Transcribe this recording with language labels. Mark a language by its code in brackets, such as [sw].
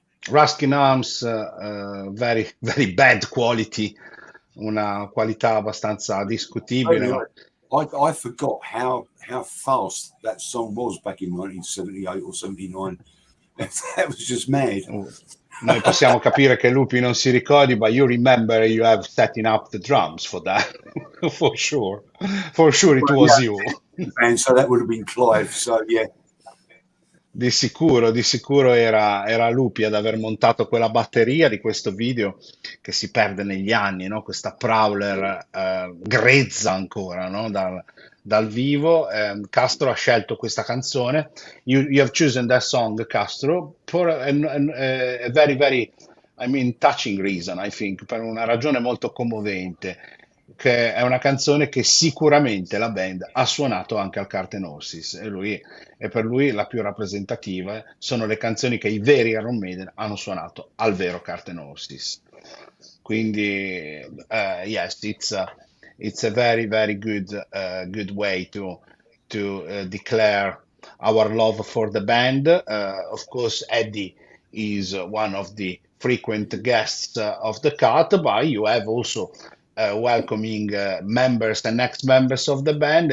[en] Ruskin Arms, very, very bad quality, [it] una qualità abbastanza discutibile, [en] Totally [it] ma [en] I forgot how fast that song was back in 1978 or 79. That was just mad. [it] noi possiamo capire che Lupi non si ricordi, [en] but you remember you have setting up the drums for that, for sure. For sure it Well, was you. yeah, and so that would have been Clive. So yeah, [it] Di sicuro era Lupi ad aver montato quella batteria di questo video che si perde negli anni, no? Questa Prowler grezza ancora, no? Dal vivo. Castro ha scelto questa canzone. [en] You have chosen that song, Castro, for a very, very, I mean, touching reason, I think, [it] per una ragione molto commovente, che è una canzone che sicuramente la band ha suonato anche al Carlton Horses e per lui la più rappresentativa sono le canzoni che i veri Iron Maiden hanno suonato al vero Carlton Horses. [en] Quindi, yes, it's a very, very good way to declare our love for the band. Of course, Eddie is one of the frequent guests of the cut, but you have also welcoming members and ex-members of the band.